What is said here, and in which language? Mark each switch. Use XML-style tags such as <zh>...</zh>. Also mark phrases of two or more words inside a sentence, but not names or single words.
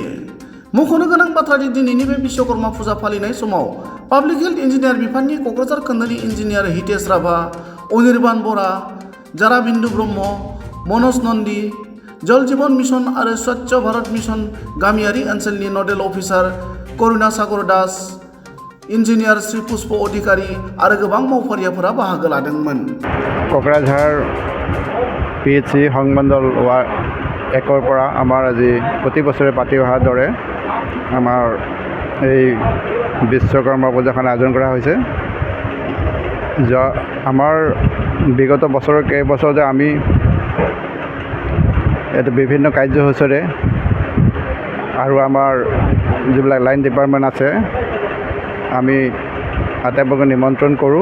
<brx>मख'नो गोनां बाथ्रादि दिनैनि बे विश्वकर्मा फुजा फालिनाय समाव पाब्लिक हेल्थ इन्जिनियार बिफाननि क'क्राझार खोन्दोनि इन्जिनियार हितेश राभा, अनिर्बान बरा, जाराबिन्दु ब्रह्म, मनज नन्दि, जल जीवन मिशन आरो स्वच्छ भारत मिशन गामियारि ओनसोलनि नडेल अफिसार करुणा सागर दास, इन्जिनियार श्री पुष्प अधिकारी आरो गोबां मावफारियाफोरा बाहागो लादोंमोन।</brx> <as>क'क्राझार PHC সংমণ্ডল একৰ পৰা আমাৰ আজি প্ৰতি বছৰে পাতি অহাৰ দৰে আমাৰ এই বিশ্বকৰ্মা পূজাখন আয়োজন কৰা হৈছে। আমাৰ বিগত বছৰৰ কেইবছৰতে আমি ইয়াতে বিভিন্ন কাৰ্যসূচীৰে আৰু আমাৰ যিবিলাক</as> <en>line department</en> <as>আছে আমি আটাইবোৰকে নিমন্ত্ৰণ কৰোঁ।</as>